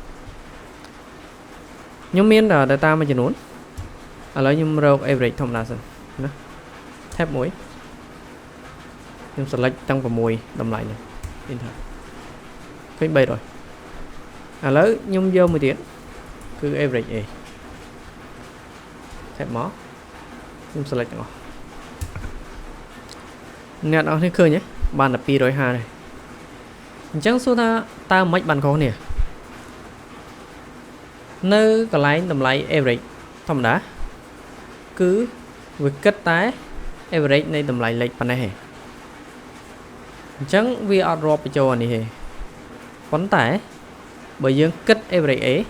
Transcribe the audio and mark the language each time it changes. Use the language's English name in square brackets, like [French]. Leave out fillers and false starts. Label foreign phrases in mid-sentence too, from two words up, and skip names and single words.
[Khmer] ខ្ញុំមាន data មួយចំនួនឥឡូវខ្ញុំរក average ធម្មតាសិនណា tab 1ខ្ញុំ select ទាំង6តម្លៃនេះ enter ឃើញ300ឥឡូវខ្ញុំយកមួយទៀតគឺ average A tab មកខ្ញុំ select ទាំងអស់ អ្នកនរគ្នាឃើញទេបានតែ250ទេអញ្ចឹងសួរថាតើមិនបានខុសគ្នានៅកន្លែងតម្លៃ average ធម្មតាគឺវាគិតតែ average នៃតម្លៃលេខប៉ុណ្ណេះទេអញ្ចឹងវាអត់រាប់បញ្ចូលអានេះទេប៉ុន្តែបើយើងគិត average A